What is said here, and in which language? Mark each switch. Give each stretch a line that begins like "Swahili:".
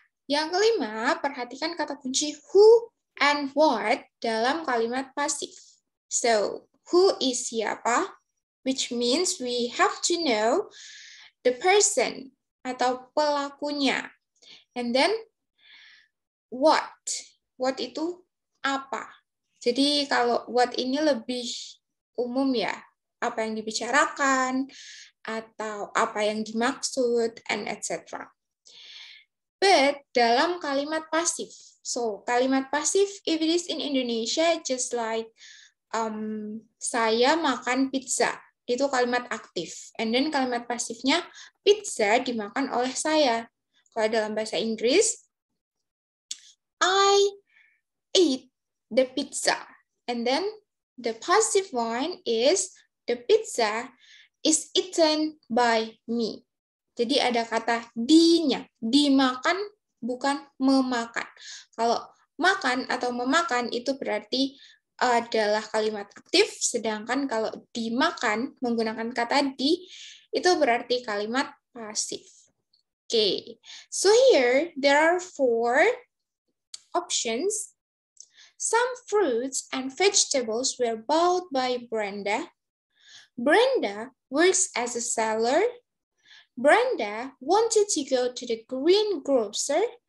Indonesian: Yang kelima, perhatikan kata kunci
English: who and what
Indonesian: dalam kalimat pasif.
English: So, who is siapa, which means we have to know the person
Indonesian: atau pelakunya.
English: And then what? What
Indonesian: itu apa? Jadi kalau what ini lebih umum ya, apa yang dibicarakan atau apa yang dimaksud
English: and etc.
Indonesian: But dalam kalimat pasif, so kalimat pasif
English: if it is in Indonesia just like
Indonesian: saya makan pizza, itu kalimat aktif.
English: And then
Indonesian: kalimat pasifnya pizza dimakan oleh saya. Kalau dalam bahasa Inggris,
English: I ate the pizza. And then the passive one is the pizza is eaten by me.
Indonesian: Jadi ada kata di-nya, dimakan bukan memakan. Kalau makan atau memakan itu berarti adalah kalimat aktif, sedangkan kalau dimakan menggunakan kata di itu berarti kalimat pasif.
English: Okay, so here there are 4 options. Some fruits and vegetables were bought by Brenda. Brenda works as a seller. Brenda wanted to go to the greengrocer.